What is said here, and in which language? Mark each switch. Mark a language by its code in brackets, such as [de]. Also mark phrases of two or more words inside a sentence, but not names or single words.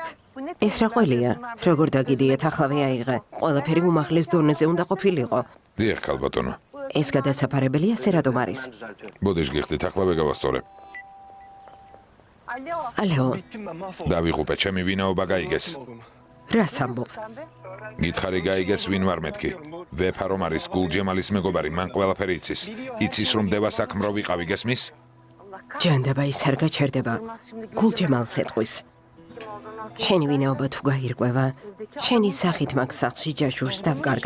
[ka] ეს რა ყველია? როგორ დაგიდიეთ,ახლავე აიღე. ყველაფერი უმაღლეს დონეზე უნდა ყოფილიყო. დიახ, ქალბატონო. ეს გადასაფარებელია, სერადომ არის. ბოდიშ გიხდით, ახლა ვეგავასწორებ. ალეო, [tr] Bittim ben mahvoldum. [ka] დავიღუპე, ჩემი ვინაობა გაიგეს. რას ამბობ? გითხარი გაიგეს ვინ ვარ მეთქი. ვეფა რომ არის გულჯემალის მეგობარი, მან ყველაფერი იცის. იცის რომ დევა საქმრო ვიყავი, გესმის? ჯანდაბა ის არ გაჩერდება. გულჯემალს ეტყვის. შენი ვინაობა თუ გაირკვევა, შენი სახით მაგ სახლში ჯაშურს დავკარგავ.